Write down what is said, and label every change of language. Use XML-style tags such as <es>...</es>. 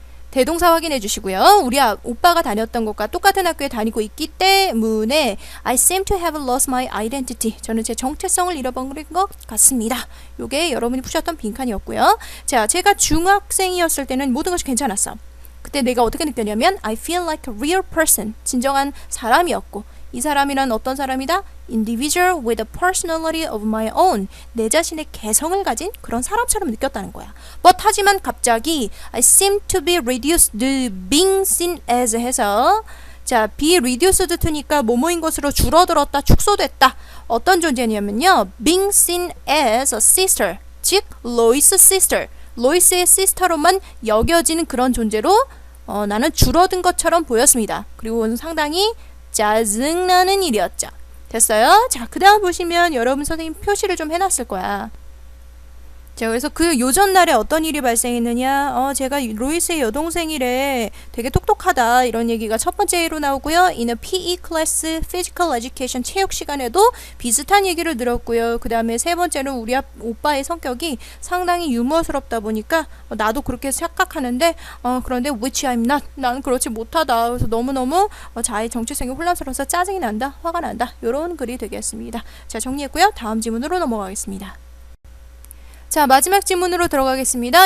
<ko>대동사 확인해 주시고요. 우리 오빠가 다녔던 곳과 똑같은 학교에 다니고 있기 때문에</ko> <en>I seem to have lost my identity.</en> <ko>저는 제 정체성을 잃어버린 것 같습니다. 요게 여러분이 푸셨던 빈칸이었고요. 자, 제가 중학생이었을 때는 모든 것이 괜찮았어. 그때 내가 어떻게 느꼈냐면</ko> <en>I feel like a real person.</en> <ko>진정한 사람이었고 이 사람이란 어떤 사람이다?</ko> <en>Individual with a personality of my own.</en> <ko>내 자신의 개성을 가진 그런 사람처럼 느꼈다는 거야. 하지만 갑자기</ko> <en>I seem to be reduced to being seen as</en> <ko>해서 자, be reduced to니까 뭐뭐인 것으로 줄어들었다, 축소됐다. 어떤 존재냐면요.</ko> <en>being seen as a sister.</en> <ko>즉, 로이스 sister. 로이스의 시스터로만 여겨지는 그런 존재로 나는 줄어든 것처럼 보였습니다. 그리고 상당히 짜증나는 일이었죠. 됐어요? 자, 그 다음 보시면 여러분 선생님 표시를 좀 해놨을 거야. 자, 그래서 그 요전날에 어떤 일이 발생했느냐, 제가 로이스의 여동생이래, 되게 똑똑하다, 이런 얘기가 첫 번째로 나오고요.</ko> <en>In a PE class, physical education</en> <ko>체육 시간에도 비슷한 얘기를 들었고요. 그 다음에 세 번째는 우리 오빠의 성격이 상당히 유머스럽다 보니까 나도 그렇게 착각하는데 그런데</ko> <en>which I'm not,</en> <ko>나는 그렇지 못하다. 그래서 너무너무 자의 정체성이 혼란스러워서 짜증이 난다, 화가 난다, 이런 글이 되겠습니다. 자, 정리했고요. 다음 지문으로 넘어가겠습니다. 자, 마지막 지문으로 들어가겠습니다.</ko>